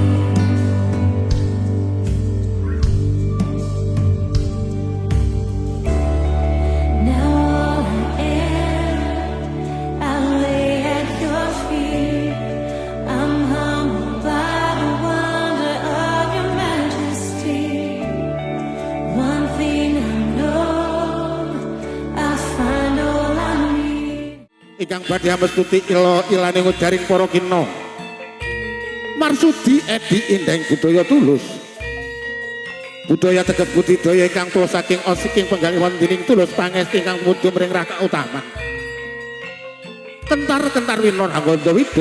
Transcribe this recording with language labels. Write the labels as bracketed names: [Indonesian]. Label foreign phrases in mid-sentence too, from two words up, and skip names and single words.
[English] Now all I am, I lay at your feet. I'm humbled by the wonder of your majesty. One thing I know, I find all I need. [Javanese] Ingkang badhe mestuti ila ilane ngujaring para kina. Marsudi Edi Indeng budaya tulus. Budaya tegep budidaya ingkang tulus saking osiking penggalih wontening tulus pangesti ingkang mudhun mring raka utama. Kentar-kentar winor Angganda Wida.